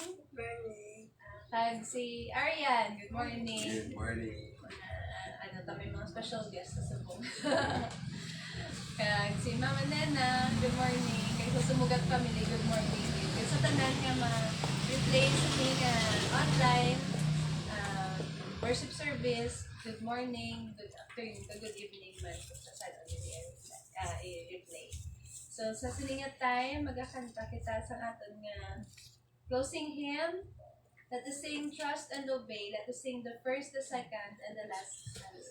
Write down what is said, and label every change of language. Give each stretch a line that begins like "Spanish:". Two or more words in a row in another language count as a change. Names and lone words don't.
English: Morning.
Hiligaynon: Kag si Arian,
English: good morning. Good morning.
Hiligaynon: May mga
English: special guests
Hiligaynon: sa subong. Kag si Mama Nena,
English: good morning.
Hiligaynon: Kag sa Sumugat Family,
English: good morning.
Hiligaynon: Kag sa tanan nga ma-replay sa mga
English: online worship service, good morning, good afternoon, good evening
Hiligaynon: man sa side i-replay. So sa siningat time, magkakanta kita sa aton nga closing hymn.
English: Let us sing Trust and Obey. Let us sing the first, the second, and the last stanza.